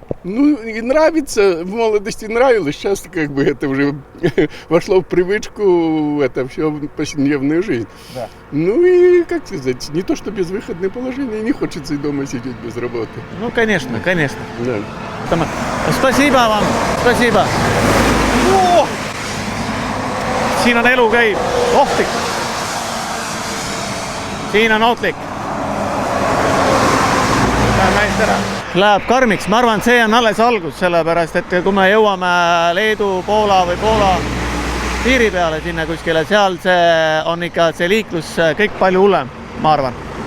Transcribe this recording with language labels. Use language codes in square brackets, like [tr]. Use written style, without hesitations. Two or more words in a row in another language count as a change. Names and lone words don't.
[ru] Ну, и нравится. В молодости нравилось. Сейчас как бы это уже вошло в привычку, это все в повседневную жизнь. Да. Ну и, как сказать, не то, что безвыходное положение, не хочется и дома сидеть без работы. Ну, конечно, конечно. Да. Spasiba вам, spasiba. [et] Siin on elu käib, ohtlik. Siin on ohtlik. Läheb karmiks, ma arvan, see on alles algus, sellepärast, et kui me jõuame Leedu, Poola või Poola piiri peale sinna kuskile, seal see on ikka see liiklus kõik palju hullem, ma arvan.